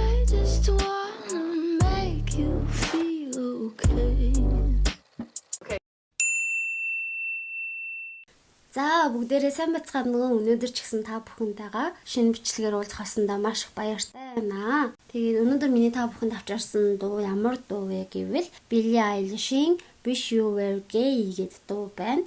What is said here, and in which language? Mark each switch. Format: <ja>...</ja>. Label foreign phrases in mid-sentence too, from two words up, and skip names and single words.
<en>just wanna make you feel okay.</en> <mn>За бүгдээрээ сайн бацгаана нөгөө өнөөдөр ч гэсэн та бүхэнтэйгээ шинэ бичлэгээр уулзах болсондоо маш их баяртай байна. Тэгээд өнөөдөр миний та бүхэнд авчирсан дуу ямар дуу вэ гэвэл Billie Eilish-ийн Wish You Were Gay гэдэг дуу байна.</mn>